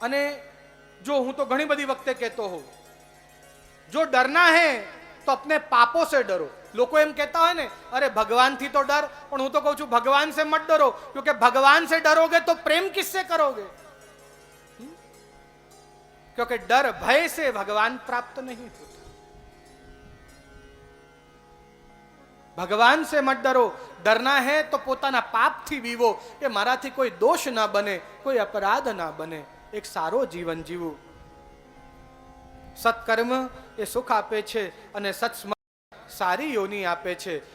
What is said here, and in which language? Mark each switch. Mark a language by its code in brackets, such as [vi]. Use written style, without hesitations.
[gu] અને જો હું તો ઘણી બધી વખતે કહેતો હોઉં, જો [hi] ડરના હૈ તો अपने पापों से डरो. [gu] લોકો એમ કહેતા હોય ને, અરે ભગવાન થી તો ડર, પણ હું તો કહું છું ભગવાન [hi] से मत डरो, क्योंकि भगवान से डरोगे तो प्रेम किससे करोगे? क्योंकि डर भय से भगवान प्राप्त नहीं होता. भगवान से मत डरो. डरना है तो [gu] પોતાના પાપથી વિવો, કે મારાથી કોઈ દોષ ના બને, કોઈ અપરાધ ના બને, એક સારો જીવન જીવું. સત્કર્મ એ સુખ આપે છે અને સત્સ્મરણ સારી યોની આપે છે.